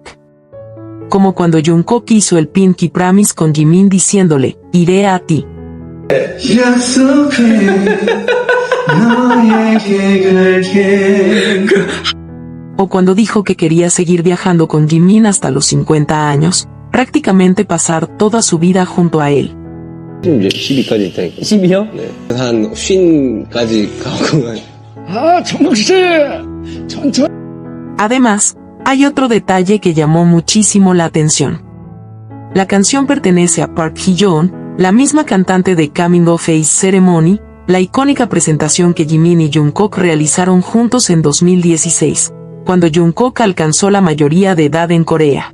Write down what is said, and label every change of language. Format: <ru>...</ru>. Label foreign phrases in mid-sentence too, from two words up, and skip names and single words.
<es>Como cuando Jungkook hizo el</es> <en>Pinky Promise</en> <es>con Jimin diciéndole, iré a ti. O cuando dijo que quería seguir viajando con Jimin hasta los 50 años, prácticamente pasar toda su vida junto a él.</es> <ko>12까지 있다니까. 12요? 네. 한 50까지 가고. 아, 정국씨! 천천히.</ko> <es>Además, hay otro detalle que llamó muchísimo la atención. La canción pertenece a Park Hee-yeon, la misma cantante de Coming of Age Ceremony, la icónica presentación que Jimin y Jungkook realizaron juntos en 2016, cuando Jungkook alcanzó la mayoría de edad en Corea.</es>